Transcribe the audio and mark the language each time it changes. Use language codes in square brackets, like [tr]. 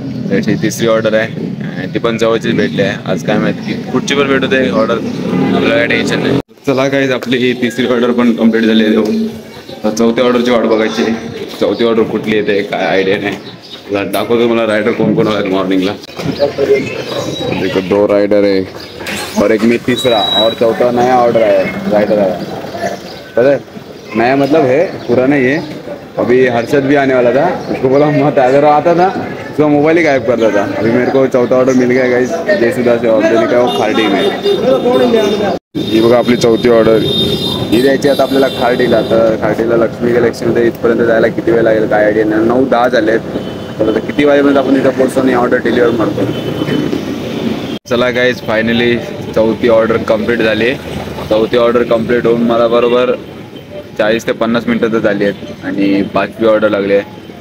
[mr] त्याची तिसरी ऑर्डर आहे आणि ती पण जवळचीच भेटली आहे. आज काय माहिती की कुठची पण भेटू दे ऑर्डर, आपल्याला काय टेन्शन नाही. चला काय, आपली ही तिसरी ऑर्डर पण कंप्लीट झाली आहे. चौथ्या ऑर्डरची वाट बघायची. चौथी ऑर्डर कुठली येते काय आयडिया नाही. दाखवतो मला रायडर कोण कोण आहे मॉर्निंगला. [hi] देखो 2 राइडर है और एक मी तीसरा और चौथा नया ऑर्डर है राइडर है. पता है नया मतलब है, पुराना ही है. अभी हर्षद भी आने वाला था, उसको बोला मत अगर आता था तो मोबाइल ही गायब करता था. अभी मेरे को चौथा ऑर्डर मिल गया गाइस जयसुधा से. ऑर्डर देने का वो खार्डी में. [mr] ही बघा आपली चौथी ऑर्डर. ही द्यायची आता आपल्याला खार्डीला. तर खार्डीला लक्ष्मी गॅलेक्सीमध्ये इथपर्यंत जायला किती वेळ लागेल काय आयडिया नाही. 9-10 झाले आहेत. तर आता किती वाजेपर्यंत आपण इथं पोहोचतो आणि ऑर्डर डिलिव्हर मारतो. चला गाईज, फायनली चौथी ऑर्डर कंप्लीट झाली. चौथी ऑर्डर कंप्लीट होऊन मला बरोबर 40 ते 50 मिनटं तर झाली आहेत आणि 5वी ऑर्डर लागली आहे.